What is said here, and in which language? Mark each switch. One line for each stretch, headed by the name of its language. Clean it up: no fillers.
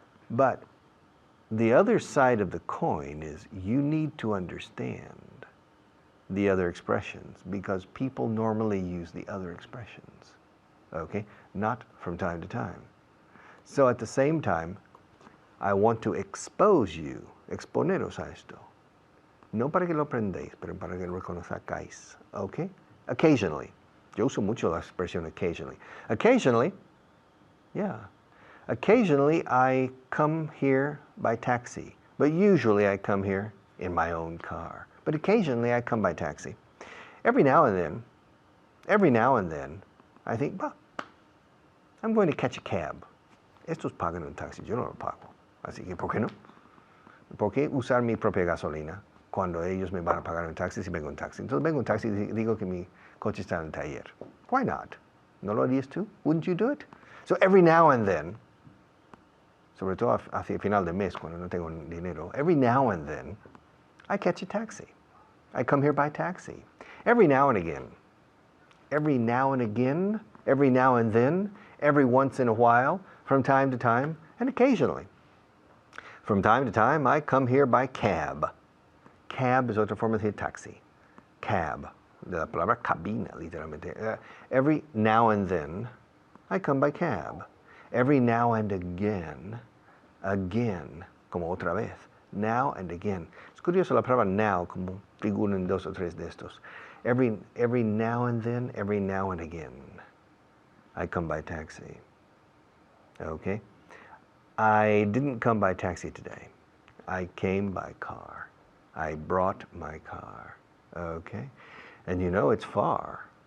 English: But the other side of the coin is you need to understand the other expressions because people normally use the other expressions, okay? Not from time to time. So at the same time, I want to expose you,
Spanish: exponeros a esto. No para que lo aprendéis, pero para que lo reconozcáis, okay? Occasionally. Yo uso mucho la expresión occasionally.
English: Occasionally, yeah. Occasionally I come here by taxi, but usually I come here in my own car. But occasionally I come by taxi. Every now and then, I think, bah, I'm going to catch a cab.
Spanish: Estos pagan un taxi, yo no lo pago. Así que, ¿por qué no? ¿Por qué usar mi propia gasolina cuando ellos me van a pagar un taxi si vengo en taxi? Entonces vengo en taxi y digo que mi coche está en el taller.
English: Why not?
Spanish: ¿No lo harías tú?
English: Wouldn't you do it? So every now and then,
Spanish: sobre todo hacia el final del mes cuando no tengo dinero,
English: every now and then, I catch a taxi. I come here by taxi. Every now and again. Every now and again, every now and then, every once in a while, from time to time, and occasionally. From time to time, I come here by cab.
Spanish: Cab es otra forma de decir taxi. Cab, de la palabra cabina, literalmente.
English: Every now and then, I come by cab. Every now and again,
Spanish: como otra vez.
English: Now and again.
Spanish: Es curioso la palabra now, como figura en 2 o 3 de estos.
English: Every now and then, every now and again, I come by taxi. Okay? I didn't come by taxi today. I came by car. I brought my car. Okay? And you know, it's far.